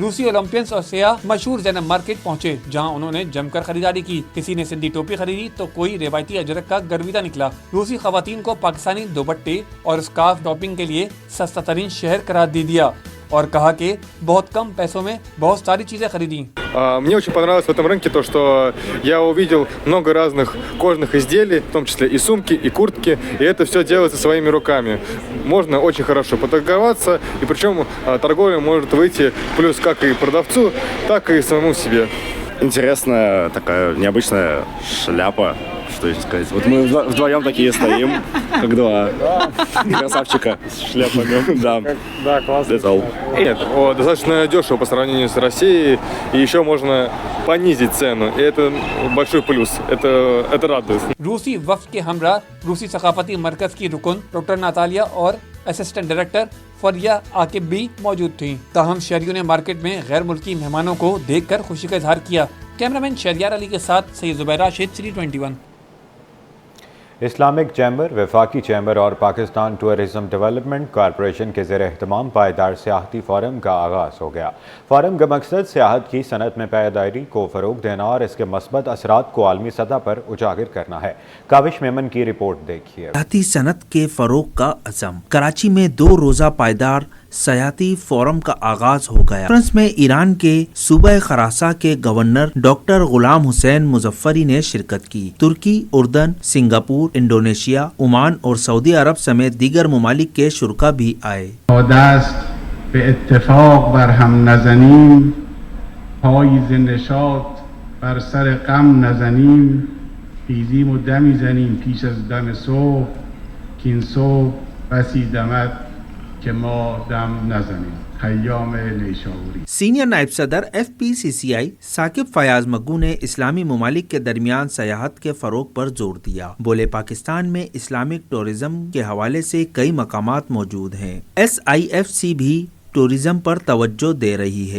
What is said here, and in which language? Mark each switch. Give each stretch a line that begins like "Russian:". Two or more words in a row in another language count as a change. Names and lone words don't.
Urdu: روسی اولمپینز اور سیاح مشہور زینب مارکیٹ پہنچے، جہاں انہوں نے جم کر خریداری کی. کسی نے سندھی ٹوپی خریدی تو کوئی روایتی اجرک کا گرویدہ نکلا. روسی خواتین کو پاکستانی دوپٹے اور
English: scarf shopping
Urdu: کے لیے سستا ترین شہر قرار دے دیا اور کہا کہ بہت کم پیسوں میں بہت ساری چیزیں خریدی.
Russian: Мне очень понравилось в этом рынке то, что я увидел много разных кожаных изделий, в том числе и сумки, и куртки, и это все делается своими руками. Можно очень хорошо поторговаться, и причем торговля может выйти плюс как и продавцу, так и самому себе. Интересная такая необычная шляпа, что еще сказать. Вот мы вдвоем такие стоим, как два красавчика с шляпами. Да, классно. Нет, достаточно дешево по сравнению с Россией, и еще можно понизить цену, и это большой плюс, это радует.
Urdu: روسی وفد کے ہمراہ روسی ثقافتی مرکز کی رکن ڈاکٹر نتالیا اور
English: assistant director
Urdu: فریحہ عاقب بھی موجود تھی. تاہم شہریوں نے مارکیٹ میں غیر ملکی مہمانوں کو دیکھ کر خوشی کا اظہار کیا. کیمرہ مین شہریار علی کے ساتھ سید زبیر راشد، سٹی 21. اسلامک چیمبر، وفاقی چیمبر اور پاکستان ٹورزم ڈیولپمنٹ کارپوریشن کے زیر اہتمام پائیدار سیاحتی فورم کا آغاز ہو گیا۔ فورم کا مقصد سیاحت کی صنعت میں پائیداری کو فروغ دینا اور اس کے مثبت اثرات کو عالمی سطح پر اجاگر کرنا ہے۔ کاوش میمن کی رپورٹ دیکھیے۔ سیاحتی صنعت کے فروغ کا عزم۔ کراچی میں 2 روزہ پائیدار سیاحتی فورم کا آغاز ہو گیا۔ کانفرنس میں ایران کے صوبہ خراساں کے گورنر ڈاکٹر غلام حسین مظفری نے شرکت کی۔ ترکی، اردن، سنگاپور، انڈونیشیا، عمان اور سعودی عرب سمیت دیگر ممالک کے شرکا بھی آئے۔
Persian: دست به اتفاق بر هم نزنیم، پاییز نشاط بر سر غم نزنیم، خیزیم و دمی زنیم پیش از دم صبح که این صبح بسی دمد که ما دم نزنیم۔ خیام نیشابوری۔
Urdu: سینئر نائب صدر FPCCI ثاقب فیاض مگو نے اسلامی ممالک کے درمیان سیاحت کے فروغ پر زور دیا۔ بولے پاکستان میں اسلامک ٹورزم کے حوالے سے کئی مقامات موجود ہیں۔ SIFC بھی ٹورزم پر توجہ دے رہی ہے۔